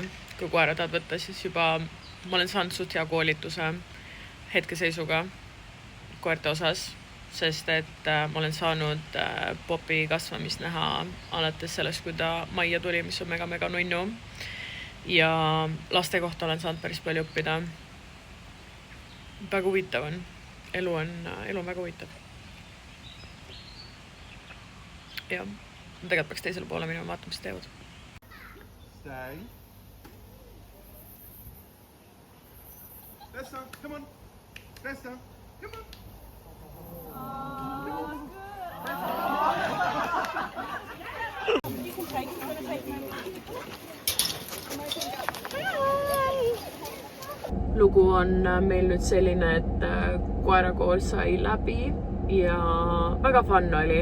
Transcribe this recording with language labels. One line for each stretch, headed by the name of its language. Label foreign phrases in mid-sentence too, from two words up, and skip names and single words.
Estonian: Kui koera tahad võtta, siis juba ma olen saanud suht hea koolituse hetkeseisuga koerte osas, sest et ma olen saanud Popi kasvamist näha alates sellest, kui ta majja tuli, mis on mega nunnu. Ja laste kohta olen saanud päris palju õppida. Väga huvitav on. Elu on väga huvitav. Ja, tegelikult peaks teisele poole minema vaatama, mis teevad.
English: Stay. Tessa, come on. Tessa, come on.
Estonian: Lugu on meil nüüd selline, et koerakool sai läbi ja väga fun oli.